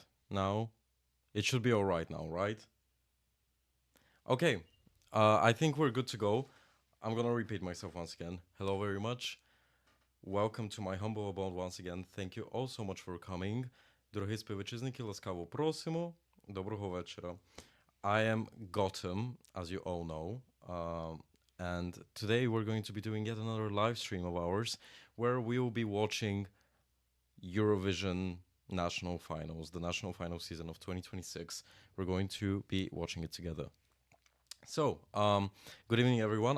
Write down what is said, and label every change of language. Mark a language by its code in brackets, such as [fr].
[en] Now, it should be all right now, right? Okay, I think we're good to go. I'm gonna repeat myself once again. Hello, very much. Welcome to my humble abode once again. Thank you all so much for coming. [uk] Дорогі співвітчизники, ласкаво просимо. Доброго вечора. [en] I am Gotham, as you all know. And today we're going to be doing yet another live stream of ours where we will be watching Eurovision National Finals, the National Final season of 2026. We're going to be watching it together. So, good evening, everyone.